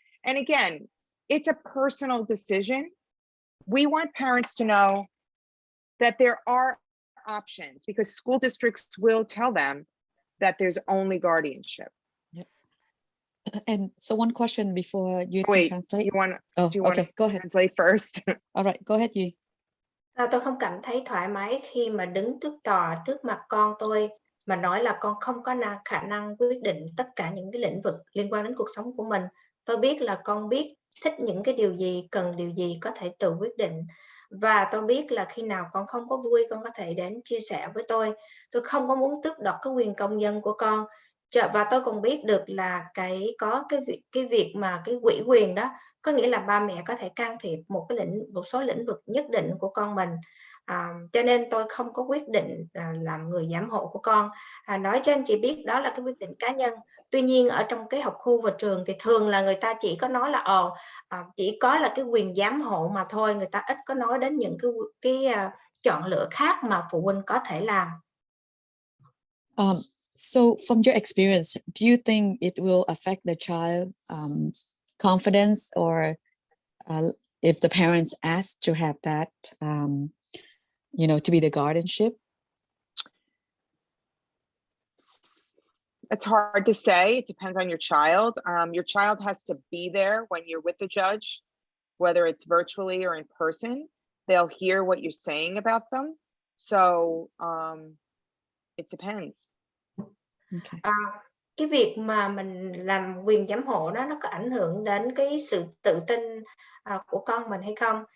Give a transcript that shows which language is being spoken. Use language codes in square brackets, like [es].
[en] And again, it's a personal decision. We want parents to know that there are options, because school districts will tell them that there's only guardianship. Yep. And so one question before you Wait, can translate. do you want to go ahead. translate first? All right, go ahead, Duy. [vi] Tôi không cảm thấy thoải mái khi mà đứng trước tòa trước mặt con tôi mà nói là con không có khả năng quyết định tất cả những cái lĩnh vực liên quan đến cuộc sống của mình. Tôi biết là con biết thích những cái điều gì, cần điều gì có thể tự quyết định. Và tôi biết là khi nào con không có vui, con có thể đến chia sẻ với tôi. Tôi không có muốn tước đoạt cái quyền công dân của con. Và tôi còn biết được là cái việc mà cái ủy quyền đó, có nghĩa là ba mẹ có thể can thiệp một số lĩnh vực nhất định của con mình. Cho nên tôi không có quyết định làm người giám hộ của con. Nói cho anh chị biết đó là cái quyết định cá nhân. Tuy nhiên ở trong cái học khu và trường thì thường là người ta chỉ có nói là chỉ có là cái quyền giám hộ mà thôi, người ta ít có nói đến những cái chọn lựa khác mà phụ huynh có thể làm. [en] So from your experience, do you think it will affect the child confidence, or if the parents ask to have that, to be the guardianship, It's hard to say. It depends on your child. Your child has to be there when you're with the judge, whether it's virtually or in person. They'll hear what you're saying about them. So it depends. Okay. [vi] Cái việc mà mình làm quyền giám hộ đó nó có ảnh hưởng đến cái sự tự tin của con mình hay không?